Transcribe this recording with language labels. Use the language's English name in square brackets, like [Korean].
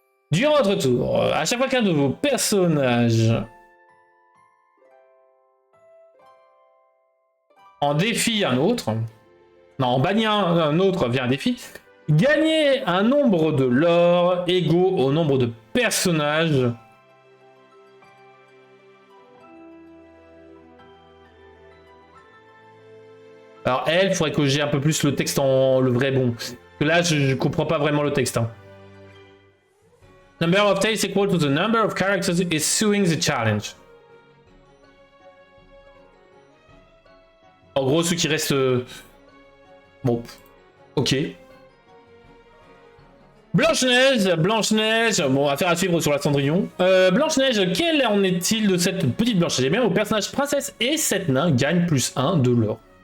[French] Durant votre tour, à chaque fois qu'un de vos personnages en défie un autre, non, en bannit un autre via un défi, gagnez un nombre de l'or égaux au nombre de personnages . Alors elle, il faudrait que j'ai un peu plus le texte en le vrai bon. Parce que là, je comprends pas vraiment le texte. Hein. [English] Number of tails equal to the number of characters issuing the challenge. [French] En gros, ceux qui restent... Bon, ok. Blanche-Neige, bon, affaire à suivre sur la Cendrillon. Blanche-Neige, quel en est-il de cette petite Blanche-Neige ? Eh bien, vos personnages princesse et 7 nains gagnent +1 de l'or.